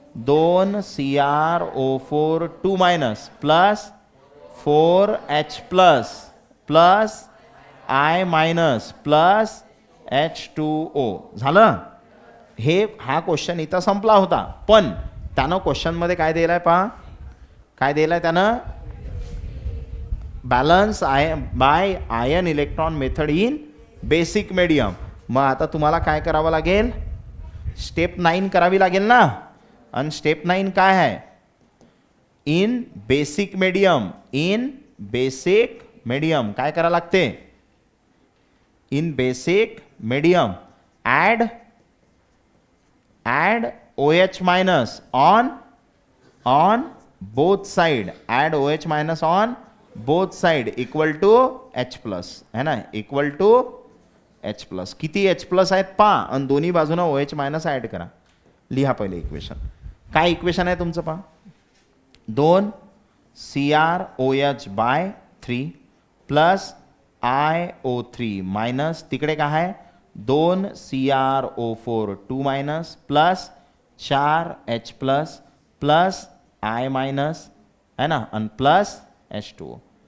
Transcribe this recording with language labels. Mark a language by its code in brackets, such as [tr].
[en] 2 CrO4 2 minus plus 4H plus plus I minus plus H2O. झालं. [mr] हा question इथं संपला होता. पण त्यानं क्वेश्चनमध्ये काय दिलं आहे पहा. काय दिलं आहे त्यानं? [en] Balance by ion electron method in basic medium. [mr] मग आता तुम्हाला काय करावं लागेल, स्टेप 9 करावी लागेल ना. आणि स्टेप 9 काय आहे, in basic medium. In basic medium काय करावं लागते, in basic medium [en] Add OH minus on both side. Add OH minus on both side equal to H plus [hi] है ना, [en] Equal to H plus. [mr] किती H प्लस आहेत पहा, आणि दोन्ही बाजूनं OH मायनस ॲड करा. लिहा पहिले इक्वेशन. काय इक्वेशन आहे तुमचं पहा, 2 CrOH/3 प्लस IO3 मायनस तिकडे काय आहे 2 CrO4 2 minus plus 4H plus plus I minus है ना, आणि प्लस H2O.